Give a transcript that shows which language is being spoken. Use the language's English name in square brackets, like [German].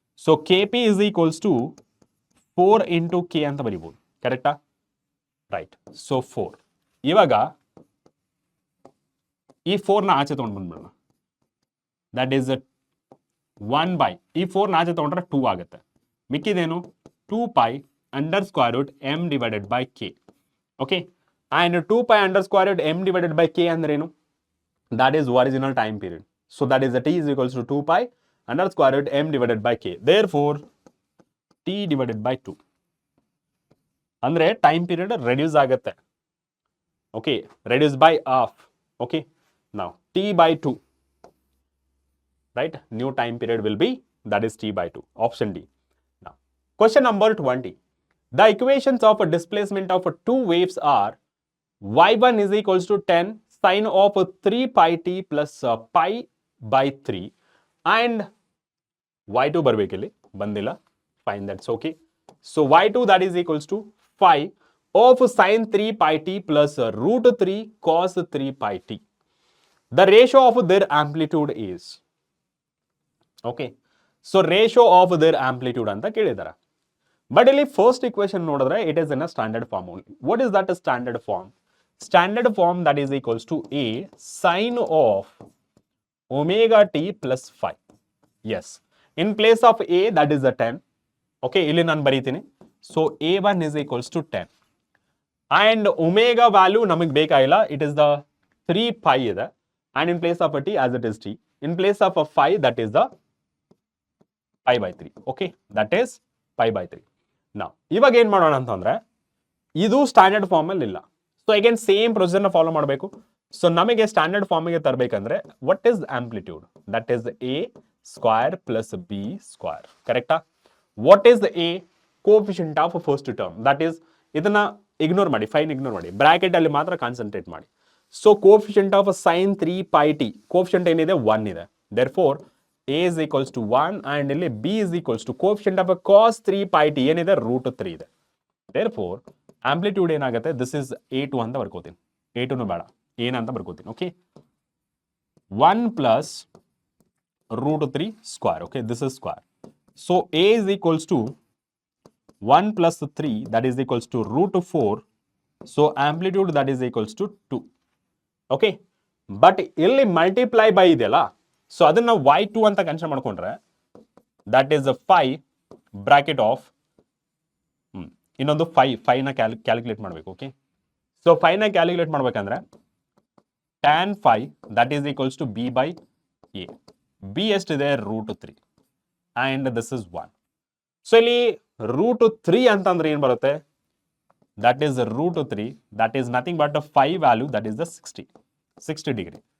[English] so K P is equals to 4 into K [Kannada] ಅಂತ ಬರೀಬಹುದು. [English] ಕರೆಕ್ಟಾ? ರೈಟ್. [Kannada] So 4, ಇವಾಗ ಈ 4ನ ಆಚೆ ತಗೊಂಡು ಬಂದ್ಬಿಡೋಣ. [English] that is 1 by [Kannada] ಈ 4ನ ಆಚೆ ತಗೊಂಡ್ರೆ 2 ಆಗುತ್ತೆ. ಮಿಕ್ಕಿದೇನು [English] 2 pi under square root m divided by k. Okay, and 2 pi under square root m divided by k [Kannada] ಅಂದ್ರೇನು? [English] That is original time period. So that is the t is equals to 2 pi under square root m divided by k. Therefore t divided by 2 [Kannada] ಅಂದ್ರೆ [English] time period reduce [Kannada] ಆಗುತ್ತೆ. [English] Okay, reduce by half. Okay, now t by 2, right? New time period will be that is t by 2. Option D. Now question number 20. The equations of a displacement of 2 waves are y1 is equals to 10 sine of 3 pi t plus pi by 3 and y2 [Kannada] ಬರಬೇಕಿಲ್ಲಿ, ಬಂದಿಲ್ಲ, [English] fine, that's okay. So y2 that is equals to 5 of sine 3 pi t plus root 3 cos 3 pi t. The ratio of their amplitude is, okay, so ratio of their amplitude [Kannada] ಅಂತ ಕೇಳಿದಾರೆ. [English] but [Kannada] ಇಲ್ಲಿ [English] first equation [Kannada] ನೋಡಿದ್ರೆ [English] It is in a standard form only. What is that standard form? Standard form that is equals to a sine of omega t plus 5. Yes, in place of a that is 10. Okay, [Kannada] ಇಲ್ಲಿ ನಾನು ಬರೀತೀನಿ. [English] so a1 is equals to 10 and omega value [Kannada] ನಮಗೆ ಬೇಕಾಗಿಲ್ಲ, [English] It is the 3 pi ಇದೆ. And in place of t as it is t, in place of 5 that is the pi by 3. Okay, that is pi by 3. [Kannada] ನಾವು ಇವಾಗ ಏನ್ ಮಾಡೋಣ ಅಂತಂದ್ರೆ ಇದು standard form ಅಲ್ಲಿ ಇಲ್ಲ. [English] so again same procedure ನ follow [Kannada] ಮಾಡಬೇಕು. [English] so [Kannada] ನಮಗೆ [English] standard ಫಾರ್ಮಿಗೆ [Kannada] ತರಬೇಕಂದ್ರೆ [English] What is amplitude? That is a square plus b square. ಕರೆಕ್ಟಾ? What is a? Coefficient of first term. That is, [Kannada] ಇದನ್ನ ಇಗ್ನೋರ್ ಮಾಡಿ, ಫೈನ್ ಇಗ್ನೋರ್ ಮಾಡಿ, bracket ಅಲ್ಲಿ ಮಾತ್ರ ಕಾನ್ಸಂಟ್ರೇಟ್ ಮಾಡಿ. [English] so coefficient of sine 3 pi t, coefficient [Kannada] ಏನಿದೆ 1 ಇದೆ. [English] therefore a is equals to 1 and [Kannada] ಇಲ್ಲಿ [English] b is equals to coefficient of a cos 3 pi t [Kannada] ಏನಿದೆ root 3 ಇದೆ. [English] therefore amplitude [Kannada] ಏನಾಗುತ್ತೆ, [English] this is a2 [Kannada] ಅಂತ ಬರ್ಕೋತೀನಿ. [English] a2 [Kannada] ಬೇಡ, ಏನ ಅಂತ ಬರ್ಕೋತೀನಿ. [English] Okay, 1 plus root 3 square. okay, this is square. so a is equals to 1 plus 3 that is equals to root 4. so amplitude that is equals to 2. okay, but ಇಲ್ಲಿ multiply by [Kannada] ಇದೆಯಲ್ಲ, [English] so ಅದನ್ನ y2 ಅಂತ consider [Kannada] ಮಾಡ್ಕೊಂಡ್ರೆ [English] that is 5 bracket of [Kannada] ಇನ್ನೊಂದು fine calculate ಮಾಡಬೇಕು. [English] okay, so ಫೈನ calculate [Kannada] ಮಾಡ್ಬೇಕಂದ್ರೆ [English] tan phi that is equals to b by a. b [Kannada] ಎಷ್ಟಿದೆ [English] √3 and this is 1. So [Kannada] ಇಲ್ಲಿ √3 ಅಂತಂದ್ರೆ ಏನು ಬರುತ್ತೆ? [English] that is √3, that is nothing but the phi value, that is the 60 degree.